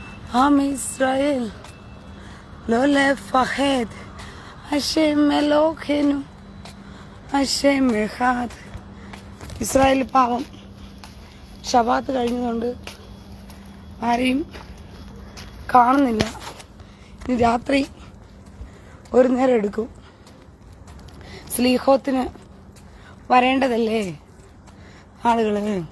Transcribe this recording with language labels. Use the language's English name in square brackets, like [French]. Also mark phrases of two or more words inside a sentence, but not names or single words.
[Hebrew] עם ישראל לא לפחד, השם אלוקינו, השם אחד. [Malayalam] ഇസ്രായേൽ പാവം ശബാത്ത് കഴിഞ്ഞതുകൊണ്ട് ആരെയും കാണുന്നില്ല. ഇനി രാത്രി ഒരു നേരം എടുക്കും. സ്ലീഹോത്തിന് വരേണ്ടതല്ലേ ആളുകള്.